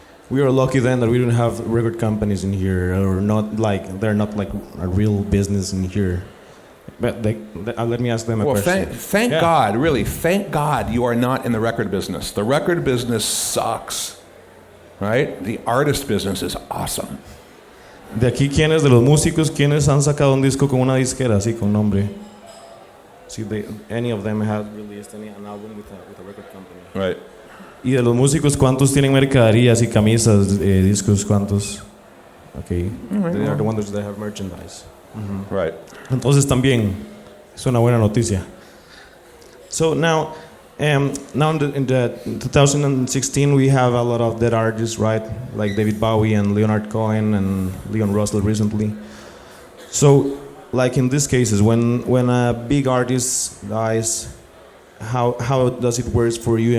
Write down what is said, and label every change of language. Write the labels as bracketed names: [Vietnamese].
[English] We are lucky then that we don't have record companies in here, or they're not like a real business in here. But let me ask them a question. Thank God, really, thank God you are not in the record business. The record business sucks, right? The artist business is awesome. [Spanish] De aquí, ¿quiénes de los músicos, quiénes han sacado un disco con una disquera así con nombre? [English] See, any of them have released an album with a record company. Right. [Spanish] Y de los músicos, ¿cuántos tienen mercaderías y camisas, discos, cuántos? [English] Okay, they are the ones that have merchandise. Mm-hmm. Right. [Spanish] Entonces también es una buena noticia. [English] So now in the 2016 we have a lot of dead artists, right? Like David Bowie and Leonard Cohen and Leon Russell recently. So, like in these cases, when a big artist dies, how does it work for you?